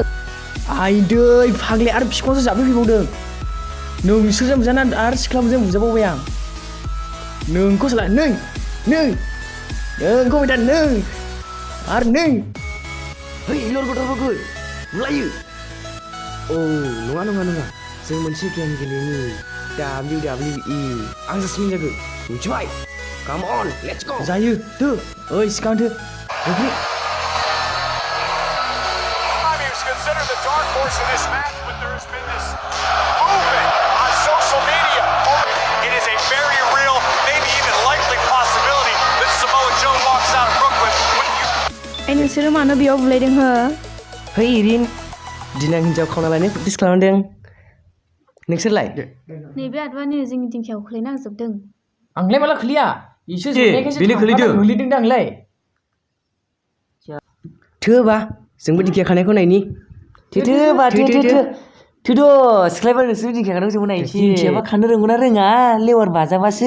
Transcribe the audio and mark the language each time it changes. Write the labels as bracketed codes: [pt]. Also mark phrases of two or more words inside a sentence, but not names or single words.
[brx] आइदै फाग्लाया आरो बिखुङावसो जाफैबावदों नोंसोरजों बुजाना आरो सिख्लाफोरजों बुजाबावबाय आं नोंखौ साला नोंखौ दा आरो है लरगथरफोरखौ बुलायो नङा जों मोनसे गेम गेलेनि WWE आं जासिम जागोन मिथिबाय [en] Come on, let's go. [brx] जायो दो ओइ सिगांथो [en] He's considered the dark horse in this match, but there has been this movement on social media. It is a very real, maybe even likely possibility that Samoa Joe walks out of Brooklyn with you. [brx] नोंसोरो मानो बेयाव बुलायदों हो है इरिन दिनै आं हिन्जाव खावना लायनो प्रेक्टिस खालामदों नोंसोरलाय नैबे आदबानि जोंनि दिंखियाव खोलैना होजोबदों आंलाय माला खोलिया इसो जोंनायखायसो बेनो खोलैदों दा आंलाय थोबा जोंबो दिंखिया खानायखौ नायनि थोद' सिख्लायबा नोंसोर दिंखिया खानायखौ जोंबो नायनोसै दिंखियाबा खानो रोंगौना रोङा लेवार बाजाबासो